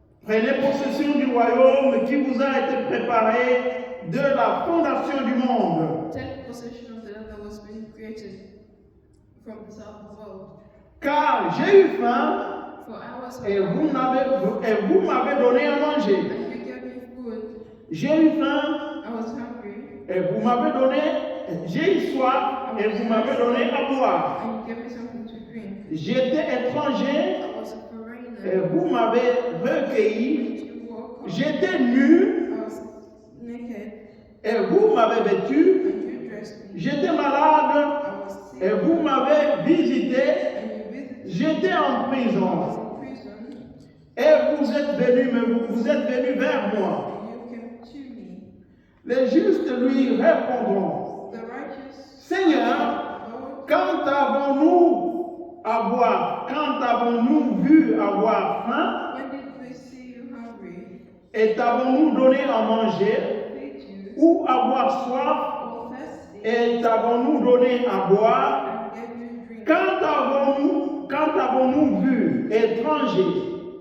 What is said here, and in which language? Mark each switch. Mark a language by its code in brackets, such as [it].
[fr] Prenez possession du royaume qui vous a été préparé de la fondation du monde. [en] Take possession of the land that was being created from the start of the world. [fr] Car j'ai eu faim [en] For I was [fr] et [en] hungry, [fr] vous m'avez donné à manger. [en] and you gave me food. [fr] J'ai eu faim [en] I was hungry, [fr] et vous m'avez donné, j'ai eu soif et vous m'avez donné à boire. [en] and you gave me something to drink. [fr] J'étais étranger [en] I was a [fr] et [en] foreigner, [fr] vous m'avez recueilli. [en] and you walked. [fr] J'étais nu [en] I was naked, [fr] et vous m'avez vêtu. [en] and you dressed me. [fr] J'étais malade [en] I was sick, [fr] et vous m'avez visité. [en] and you visited me. [fr] J'étais en [en] I [fr] prison [en] was in prison, [fr] et vous êtes venu, vous êtes venu vers moi. [en] and you came to me. [fr] Les justes lui répondront, [en] The righteous, [fr] Seigneur, [en] Lord, [fr] quand avons-nous à boire, quand avons-nous vu avoir faim, [en] when did we see you hungry, [fr] et t'avons-nous donné à manger, [en] feed you, [fr] ou avoir soif, [en] or thirsty, [fr] et t'avons-nous donné à boire? [en] and gave you drink? [fr] Quand avons-nous vu étranger,